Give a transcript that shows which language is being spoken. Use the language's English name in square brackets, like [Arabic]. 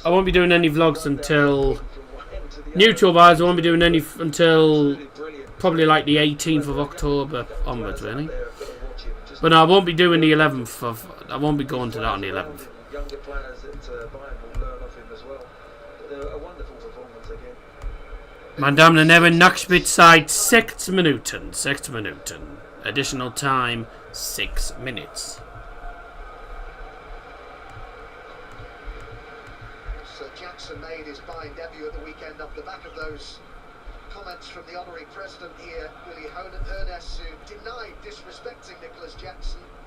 [English] I won't be doing any vlogs until YouTube-wise. I won't be doing any until probably like the 18th of October onwards, really. But no, I won't be doing the 11th of. I won't be going to that on the 11th. Younger players at Bayern will learn off him as well. But they're a wonderful performance again. [German] Meine Damen und Herren, Nachspielzeit 6 Minuten. 6 Minuten. [English] Additional time 6 minutes. So Jackson made his Bayern debut at the weekend off the back of those comments from the honorary president here, Willie Hoeneß, who denied disrespecting Nicholas Jackson.